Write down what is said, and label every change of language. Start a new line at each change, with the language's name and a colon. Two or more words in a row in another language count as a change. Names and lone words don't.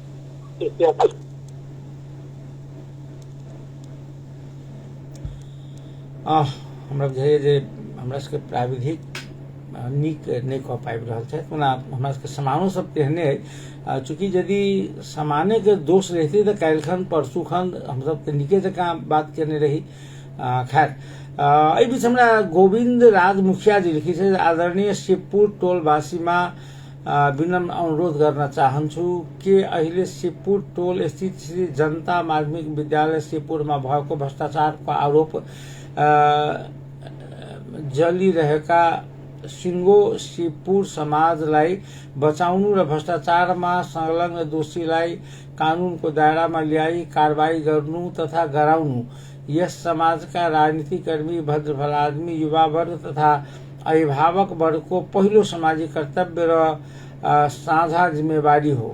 Maithili: हमरा बुझाइए जे हमरा सबके प्राविधिक नीक नहीं कह पाबि रहल छथि। ओना हमरा सबके समानो सब तेहने है, चूँकि यदि समाने के दोष रहते तो काल्हि खन परसू खन हम सब तो नीके जकाँ बात केने रही। खैर एहि बीच हमरा गोविंद राज मुखिया जी लिखी छै,
Nepali: आदरणीय शिवपुर टोलवासीमा विनम्र अनुरोध गर्न चाहन्छु के अहिले शिवपुर टोल स्थित श्री जनता माध्यमिक विद्यालय शिवपुरमा भएको भ्रष्टाचारको आरोप जलिरहेका सिंगो शिवपुर समाजलाई बचाउनु र भ्रष्टाचारमा संलग्न दोषीलाई कानूनको दायरामा ल्याई कारवाही गर्नु तथा गराउनु यस समाजका राजनीतिकर्मी, भद्र भलादमी, युवा वर्ग तथा अभिभावक वर्गको पहिलो सामाजिक कर्तव्य र साझा जिम्मेवारी हो।